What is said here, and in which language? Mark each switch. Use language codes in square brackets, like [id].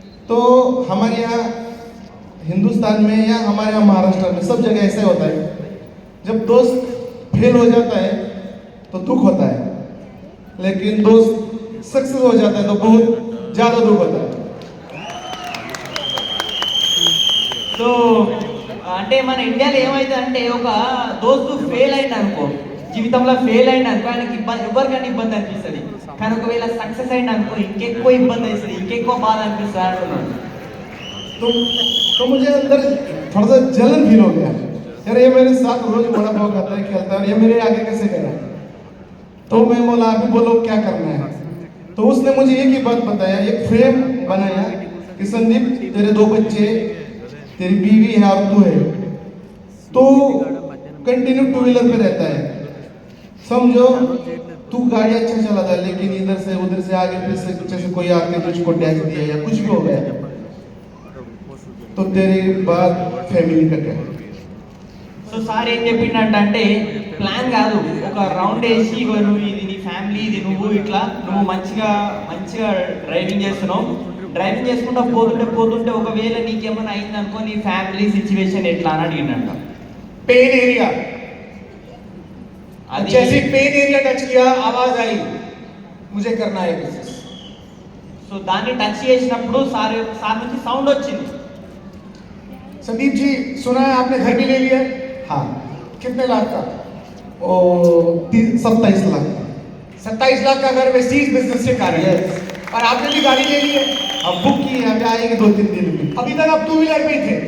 [hi] तो हमारे यहाँ हिंदुस्तान में या हमारे यहाँ महाराष्ट्र में सब जगह ऐसा होता है, जब दोस्त फेल हो जाता है तो दुख होता है, लेकिन दोस्त सक्सेस हो जाता है तो बहुत ज़्यादा दुख होता है। [te] సో అంటే మన ఇండియాలో ఏమైతే అంటే, ఒక దోస్తు ఫెయిల్ అయింది అనుకో, జీవితంలో ఫెయిల్ అయింది అనుకో, ఆయనకి ఇబ్బంది, ఎవరికైనా ఇబ్బంది అనిపిస్తుంది. కానీ ఒకవేళ సక్సెస్ అయింది అనుకో, ఇంకెక్కువ ఇబ్బంది అవుతుంది, ఇంకెక్కువ బాధ అనిపిస్తుంది అంటున్నాడు. [hi] तो मुझे अंदर थोड़ा सा जलन फील हो गया, यार ये मेरे साथ रोज बड़ा भाव खाता है, खेलता है, ये मेरे आगे कैसे करा। तो मैं बोला अभी बोलो क्या करना है। तो उसने मुझे एक ही बात बताया, एक फ्रेम बनाया कि संदीप तेरे 2 बच्चे, तेरी बीवी है और तू है, तो कंटिन्यू 2 व्हीलर पे रहता है, समझो तू गाड़ी अच्छा चलाता है, लेकिन इधर से उधर से आगे पीछे जैसे कोई आके तुझको डैश दिया या कुछ भी हो गया तो तेरे बाद फैमिली का क्या। [te] సో సార్ ఏం చెప్పిండంటే, ప్లాన్ కాదు, ఒక రౌండ్ వేసి నువ్వు ఇది నీ ఫ్యామిలీ బండి ఇది నువ్వు ఇట్లా నువ్వు మంచిగా డ్రైవింగ్ చేస్తున్నావు, డ్రైవింగ్ చేసుకుంటా పోతుంటే ఒకవేళ నీకేమైనా అయిందనుకో నీ ఫ్యామిలీ సిచ్యువేషన్ ఎట్లా అని అడిగిందంట. [en] pain area, [te] అది [hi] जैसे पेन एरिया टच किया आवाज आई मुझे करना है बिजनेस। [te] సో దాన్ని టచ్ చేసినప్పుడు సార్ నుంచి సౌండ్ వచ్చింది. [hi] संदीप जी सुना है आपने घर भी ले लिया है? हाँ, कितने लाख का? वो 27 लाख का। 27 लाख का घर वेस्टीज बिजनेस से कारण है। [en] Yes. [hi] और आपने भी गाड़ी ले ली है। अब बुक की है, अभी आएंगे 2-3 दिन में। अभी तक आप 2 व्हीलर पे ही थे।